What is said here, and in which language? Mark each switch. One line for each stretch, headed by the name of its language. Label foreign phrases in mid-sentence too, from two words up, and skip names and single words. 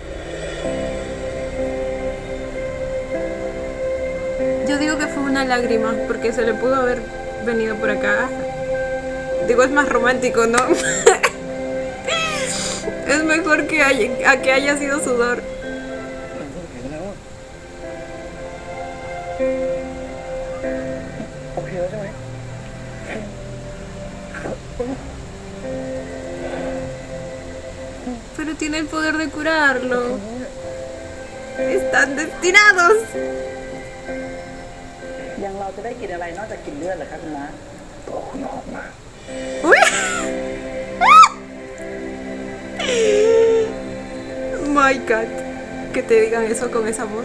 Spanish: Yo digo que fue una lágrima, porque se le pudo haber venido por acá. Digo, es más romántico, ¿no? Es mejor que haya sido sudor.
Thai: โอเคแล้วใช่ไหม
Spanish: Pero tiene el poder de curarlo. Están destinados.
Thai: ยังเราจะได้กินอะไรนอกจากกินเลือดเหรอครับคุณน้า ตัวคุณออกมา
Spanish: ¡Uy!
English: My God.
Spanish: Que te digan eso con esa voz.